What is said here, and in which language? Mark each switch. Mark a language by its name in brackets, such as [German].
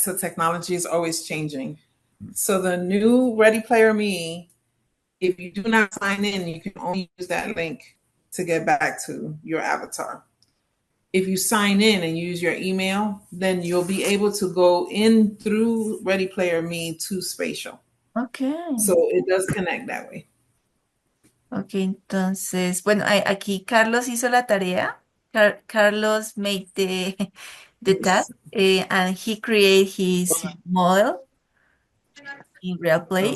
[English] So technology is always changing. So the new Ready Player Me, if you do not sign in, you can only use that link to get back to your avatar. If you sign in and use your email, then you'll be able to go in through Ready Player Me to spatial. Okay. So it does connect that way. [Spanish] Ok, entonces, bueno, aquí Carlos hizo la tarea. [English] Carlos made the task, and he created his model in real play.